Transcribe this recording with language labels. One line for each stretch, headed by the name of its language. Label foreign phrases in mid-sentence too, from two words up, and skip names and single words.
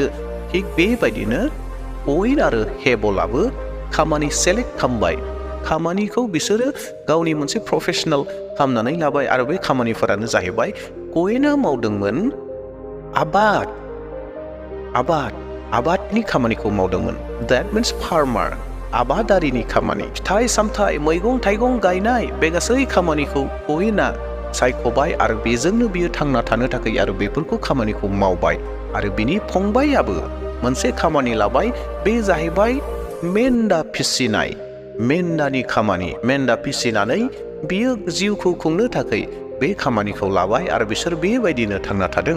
Bodo: थिग बेबायदिनो कयिन आरो हेबलाबो खामानि सेलेक्ट खालामबाय। खामानिखौ बिसोरो गावनि मोनसे प्रफेशनेल खालामनानै लाबाय आरो बे खामानिफोरानो जाहैबाय कयेना मावदोंमोन आबादनि खामानिखौ मावदोंमोन।
English: That means farmer,
Bodo: आबादारिनि खामानि, फिथाइ सामथाइ मैगं थाइगं गायनाय बे गासै खामानिखौ कयेना सायख'बाय आरो बेजोंनो बियो थांना थानो थाखाय आरो बेफोरखौ खामानिखौ मावबाय आरो बिनि फंबायाबो मोनसे खामानि लाबाय, बे जाहैबाय मेन्दा फिसिनाय, मेन्दानि खामानि, मेन्दा फिसिनानै बियो जिउखौ खुंनो थाखाय बे खामानिखौ लाबाय आरो बिसोर बेबायदिनो थांना थादों।